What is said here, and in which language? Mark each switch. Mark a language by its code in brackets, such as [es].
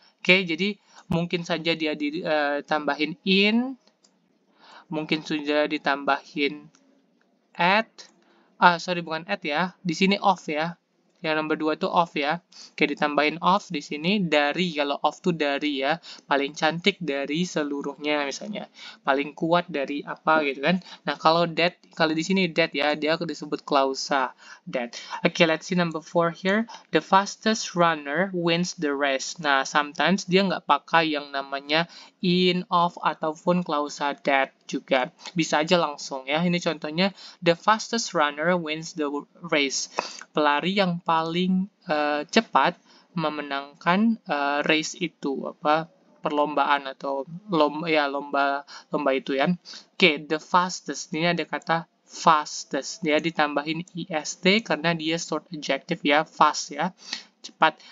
[id] Oke, jadi mungkin saja dia ditambahin in, mungkin sudah ditambahin at, bukan at ya, di sini of ya. Yang nomor 2 itu off ya. Oke, ditambahin off di sini dari, kalau off tuh dari ya. Paling cantik dari seluruhnya misalnya. Paling kuat dari apa gitu kan. Nah, kalau that, kalau di sini that ya, dia disebut klausa that. [en] Oke, let's see number 4 here. The fastest runner wins the race. [id] Nah, sometimes dia nggak pakai yang namanya in, of, ataupun klausa that juga. Bisa aja langsung ya. Ini contohnya, [en] the fastest runner wins the race. [id] Pelari yang paling cepat memenangkan race itu, perlombaan atau lomba itu ya. Oke, the fastest, ini ada kata fastest, dia ditambahin est karena dia short adjective ya, fast ya. cepat.